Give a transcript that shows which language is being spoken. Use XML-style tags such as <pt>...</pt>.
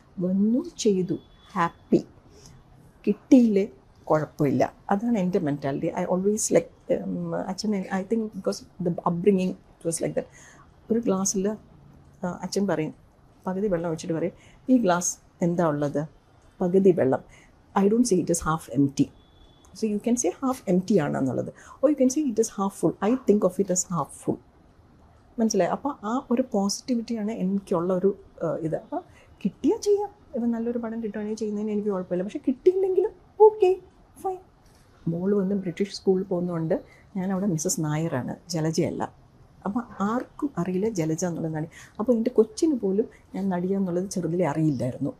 <ml>വന്നു ചെയ്തു, ഹാപ്പി, കിട്ടിയില്ലേ കുഴപ്പമില്ല. അതാണ് എൻ്റെ മെൻറ്റാലിറ്റി.</ml> <en>I always like അച്ഛൻ, I think because the upbringing it was like that.</en> <ml>ഒരു ഗ്ലാസ്സിൽ അച്ഛൻ പറയും, പകുതി വെള്ളം ഒഴിച്ചിട്ട് പറയും, ഈ ഗ്ലാസ് എന്താ ഉള്ളത്, പകുതി വെള്ളം.</ml> <en>I don't say it is half empty. So you can say half empty ആണെന്നുള്ളത്, or you can say it is half full. I think of it as half full.</en> <ml>മനസ്സിലായി? അപ്പോൾ ആ ഒരു പോസിറ്റിവിറ്റിയാണ് എനിക്കുള്ള ഒരു ഇത്. അപ്പോൾ കിട്ടിയാൽ ചെയ്യാം. ഇപ്പം നല്ലൊരു പടം കിട്ടുകയാണെങ്കിൽ ചെയ്യുന്നതിന് എനിക്ക് കുഴപ്പമില്ല. പക്ഷേ കിട്ടിയില്ലെങ്കിലും ഓക്കെ ഫൈൻ. മോള് വന്ന് ബ്രിട്ടീഷ് സ്കൂളിൽ പോകുന്നതുകൊണ്ട് ഞാൻ അവിടെ മിസ്സസ് നായരാണ്, ജലജയല്ല. അപ്പോൾ ആർക്കും അറിയില്ല ജലജ എന്നുള്ളത് നടി. അപ്പോൾ എൻ്റെ കൊച്ചിന് പോലും ഞാൻ നടിയാന്നുള്ളത് ചെറുതിലേ അറിയില്ലായിരുന്നു.</ml>